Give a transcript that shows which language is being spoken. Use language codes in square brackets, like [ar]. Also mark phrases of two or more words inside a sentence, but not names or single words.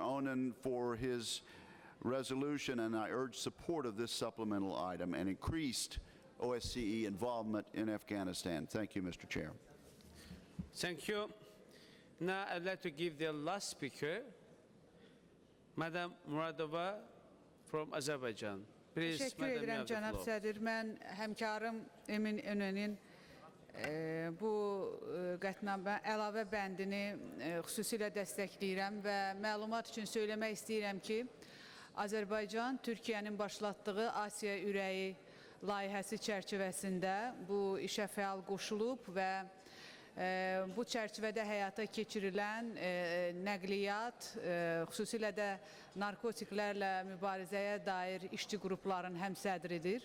[en] Onan for his resolution, and I urge support of this supplemental item and increased OSCE involvement in Afghanistan. Thank you, Mr. Chair. Thank you. Now I'd like to give the last speaker, Madam Muradova from Azerbaijan. Please, [tr] Teşekkür [en] Madam, you [tr] ederim [en] have the [az] cənab [en] floor. [az] sədr. Mən həmkarım Emin Önənin bu qətnamə əlavə bəndini xüsusilə dəstəkləyirəm və məlumat üçün söyləmək istəyirəm ki, Azərbaycan Türkiyənin başlatdığı Asiya ürəyi layihəsi çərçivəsində bu işə fəal qoşulub və bu çərçivədə həyata keçirilən nəqliyyat, xüsusilə də narkotiklərlə mübarizəyə dair işçi qrupların həmsədridir.